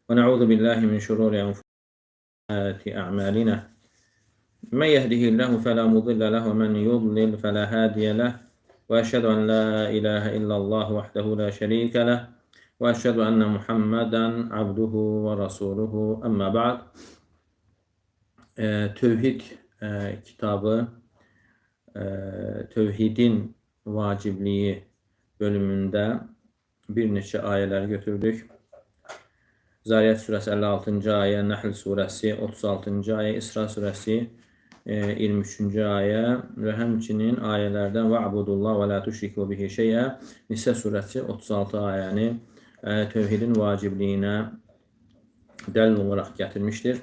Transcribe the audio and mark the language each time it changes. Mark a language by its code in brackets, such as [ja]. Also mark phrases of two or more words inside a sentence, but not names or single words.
[ar] ونعوذ بالله من شرور أنفسنا وسيئات أعمالنا من يهده الله فلا مضل له ومن يضلل فلا هادي له وأشهد أن لا إله إلا الله وحده لا شريك له وأشهد أن محمدا عبده ورسوله أما بعد. [az] Tövhid kitabı, tövhidin vacibliği bölümünde bir neçə ayələr götürdük. Zariyat surəsi 56-cı ayə, Nəhl surəsi 36-cı ayə, İsra surəsi 23-cü ayə və həmçinin ayələrdən [ar] "واعبدوا الله ولا تشركوا به شيئا" [az] Nisə surəsi 36 ayəni tövhidin vacibliyinə dəlil olaraq gətirmişdir.